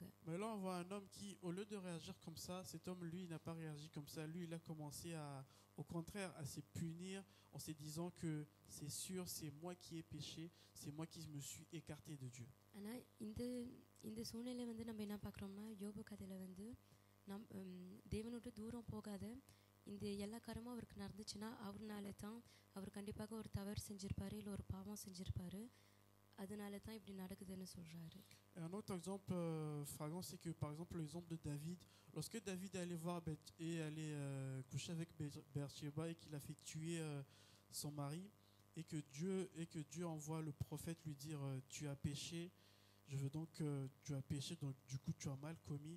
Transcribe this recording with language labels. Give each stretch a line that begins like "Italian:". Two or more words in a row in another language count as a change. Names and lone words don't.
French: Mais là, on voit un homme qui, au lieu de réagir comme ça, cet homme, lui, il n'a pas réagi comme ça. Lui, il a commencé au contraire, à se punir en se disant que c'est sûr, c'est moi qui ai péché, c'est moi qui me suis écarté de Dieu.
Tamil: ஆனால் இந்த சூழ்நிலை வந்து நம்ம என்ன பார்க்குறோம்னா, யோபு கதையில் வந்து தேவனோட தூரம் போகாத இந்த எல்லா காரமும் அவருக்கு நடந்துச்சுன்னா அவர்னால தான், அவர் கண்டிப்பாக ஒரு தவறு செஞ்சிருப்பாரு, இல்லை ஒரு பாவம் செஞ்சிருப்பாரு, அதனால தான் இப்படி நடக்குதுன்னு சொல்றாரு.
French: Un autre exemple flagrant, c'est que par exemple l'exemple de David, lorsque David est allé voir et allait coucher avec Bathsheba et qu'il a fait tuer son mari, et que Dieu envoie le prophète lui dire tu as péché, je veux donc tu as péché, donc du coup tu as mal commis.